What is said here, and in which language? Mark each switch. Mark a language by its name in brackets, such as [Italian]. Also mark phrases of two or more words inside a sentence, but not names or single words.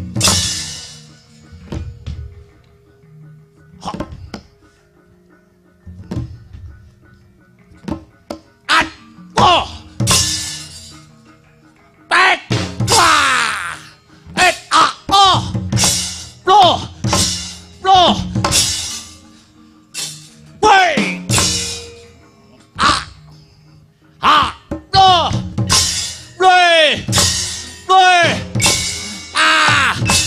[English] Oh! Tek! Wah! Oh! Loh! Loh! Wait! Loh! Wait! Wait! Ah!